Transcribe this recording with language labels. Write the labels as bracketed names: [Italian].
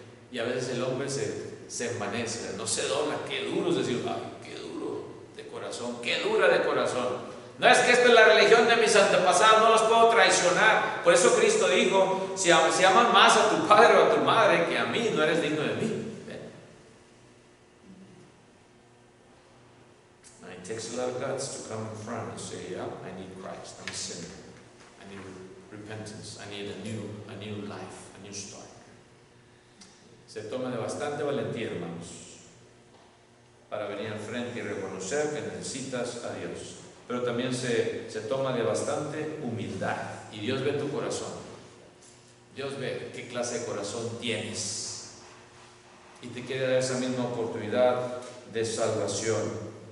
[Spanish] Y a veces el hombre se envanece, no se dobla. Qué duro es decir, ay, qué duro de corazón, qué dura de corazón. No es que esta es la religión de mis antepasados, no los puedo traicionar. Por eso Cristo dijo, si amas más a tu padre o a tu madre que a mí, no eres digno de mí. [English] It takes a lot of guts to come in front and say, yeah, I need Christ, I'm a sinner. I need repentance, I need a new life, a new start. [Spanish] Se toma de bastante valentía, hermanos, para venir al frente y reconocer que necesitas a Dios. Pero también se toma de bastante humildad. Y Dios ve tu corazón. Dios ve qué clase de corazón tienes. Y te quiere dar esa misma oportunidad de salvación.